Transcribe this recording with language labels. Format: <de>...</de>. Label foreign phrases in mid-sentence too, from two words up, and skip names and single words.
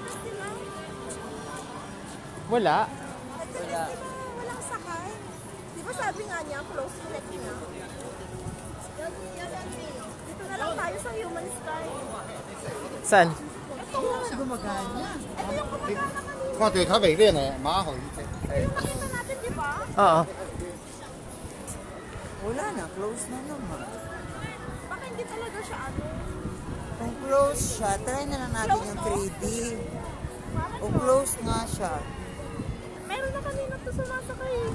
<tl>Wala. Wala. Walang sakay. Di ba sabi nga niya,</tl> <en>close connect</en> <tl>niya. Dito na lang tayo sa Human Sky. Saan? Ito yung gumagana kanina.</tl> <zh>看对较美丽呢，蛮好一只。</zh> <tl>Yung nakita natin, di ba? Oo. Wala na, close na naman. Baka hindi talaga siya ano. Kung close siya, try na lang natin yung 3D. O close nga siya. Meron na kanina to sumasakay.</tl>